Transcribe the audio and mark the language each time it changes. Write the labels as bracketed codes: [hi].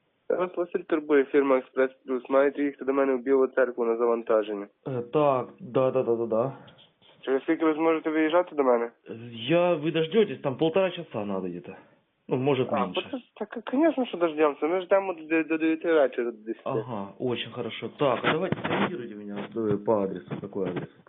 [uk] Я вас Василь турбує, фирма «Експрес Плюс». Маєте їхати до мене у Білу Церкву на завантаження. Так, да. Через скільки ви зможете виїжджати до мене? [ru] Я, ви дождетесь, там полтора часа надо йти. [uk] Ну, може менше. Так, звісно, що дождемося, ми ждемо до 9 вечора, до 10. Ага, дуже хорошо. Так, давайте сформуйте мене по адресу, який адрес.